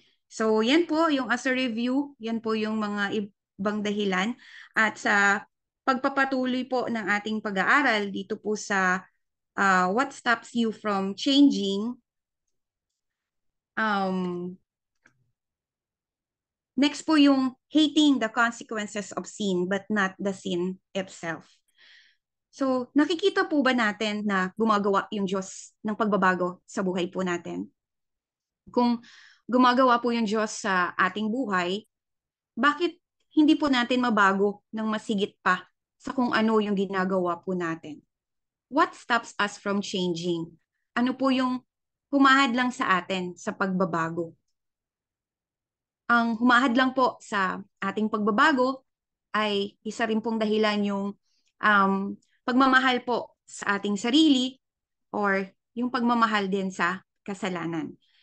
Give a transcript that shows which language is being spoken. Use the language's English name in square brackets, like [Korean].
[Filipino] So, yan po yung as a review, yan po yung mga ibang dahilan at sa pagpapatuloy po ng ating pag-aaral dito po sa [English] what stops you from changing. Next [Filipino] po yung [English] hating the consequences of sin but not the sin itself. [Filipino] So, nakikita po ba natin na gumagawa yung Diyos ng pagbabago sa buhay po natin? Kung gumagawa po yung Diyos sa ating buhay, bakit hindi po natin mabago ng masigit pa sa kung ano yung ginagawa po natin? [English] What stops us from changing? [Filipino] Ano po yung humahad lang sa atin sa pagbabago? Ang humahad lang po sa ating pagbabago ay isa rin pong dahilan yung pagmamahal po sa ating sarili or yung pagmamahal din sa kasalanan.